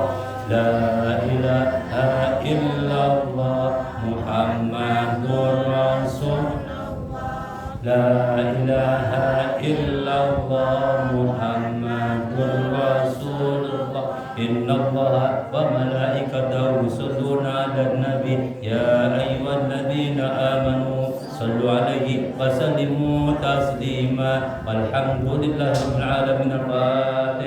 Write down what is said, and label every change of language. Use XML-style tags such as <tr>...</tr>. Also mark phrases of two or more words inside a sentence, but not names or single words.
<ar>لا إله إلا الله محمد رسول الله. لا إله إلا الله محمد رسول الله. إن الله وملائكته يصلون النبي يا أيها الذين آمنوا صلوا عليه وسلموا تسليما والحمد لله رب العالمين.</ar>